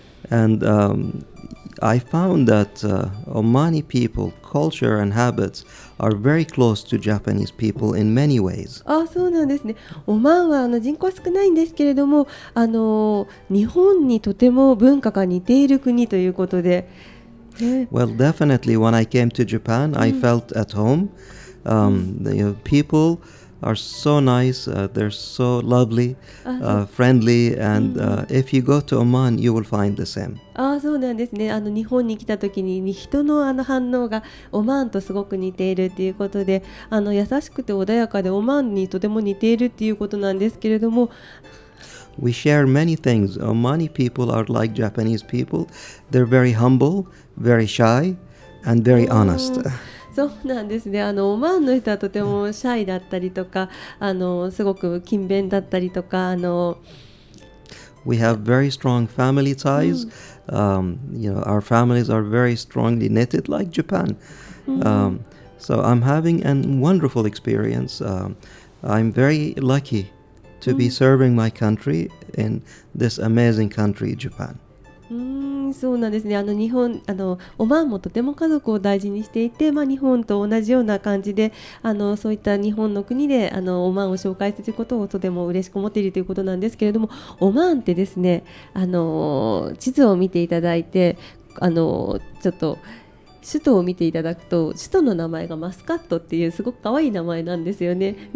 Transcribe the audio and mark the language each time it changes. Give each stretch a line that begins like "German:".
English: And I found that Omani people, culture and habits are very close to Japanese people in many ways.
Japanese: そうなんですね。オマーンは人口は少ないんですけれども、日本にとても文化が似ている国ということで。
English: Well, definitely when I came to Japan, I felt at home. The people are so nice, they're so lovely, friendly, and if you go to Oman, you will find the same.
Japanese: そうなんですね。日本に来た時に人の反応がオマーンとすごく似ているということで、優しくて穏やかでオマーンにとても似ているということなんですけれども、
English: We share many things. Omani people are like Japanese people. They're very humble, very shy, and very honest.
Japanese: そうなんですね。オマーンの人はとてもシャイだったりとか、すごく勤勉だったりとか、
English: We have very strong family ties. Our families are very strongly knitted like Japan. So I'm having a wonderful experience. I'm very lucky to be serving my country in this amazing country, Japan.
Japanese: そうなんですね。日本オマーンもとても家族を大事にしていて、日本と同じような感じでそういった日本の国でオマーンを紹介することをとても嬉しく思っているということなんですけれども、オマーンってですね、地図を見ていただいてちょっと首都を見ていただくと、首都の名前がマスカットっていうすごく可愛い名前なんですよね。